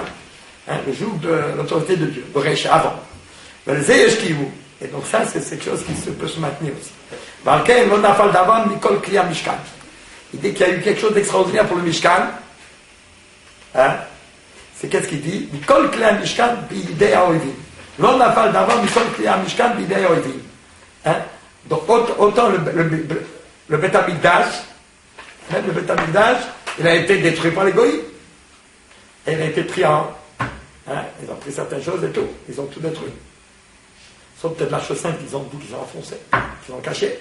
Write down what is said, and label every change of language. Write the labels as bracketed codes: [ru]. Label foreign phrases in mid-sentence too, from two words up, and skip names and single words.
[fr] Le jour de l'autorité de Dieu, Boresh avant. Et donc ça, c'est quelque chose qui peut se maintenir aussi. Il dit qu'il y a eu quelque chose d'extraordinaire pour le Mishkan. C'est qu'est-ce qu'il dit? [he] מכל כלי משכן בידי האויבים. לא נפל דבר מכל כלי משכן בידי האויבים. [fr] Donc autant le [he] בית המקדש, [fr] même le [he] בית המקדש, [fr] il a été détruit par les goïs. Et il a été pris en. Ils ont pris certaines choses et tout. Ils ont tout détruit. Sauf peut-être l'Arche Sainte qu'ils ont dit qu'ils ont enfoncé, qu'ils ont caché.